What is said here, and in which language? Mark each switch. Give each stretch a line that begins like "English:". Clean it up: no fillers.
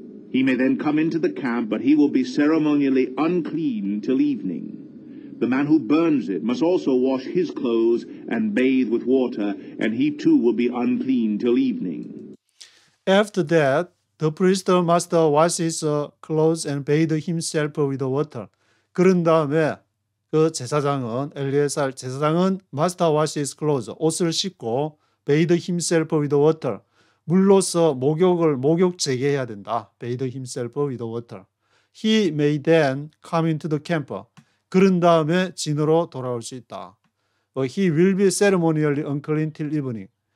English: He may then come into the camp, but he will be ceremonially unclean till evening. The man who burns it must also wash his clothes and bathe with water, and he too will be unclean till evening. After that, the priest must wash his clothes and bathe himself with water.
Korean: 그런 다음에 그 제사장은, 엘리에살 제사장은
English: must wash his clothes,
Korean: 옷을 씻고
English: bathe himself with water,
Korean: 물로서 목욕 재개해야 된다.
English: bathe himself with water. He may then come into the camp.
Korean: 그런 다음에 진으로 돌아올 수 있다.
English: He will be ceremonially unclean till evening.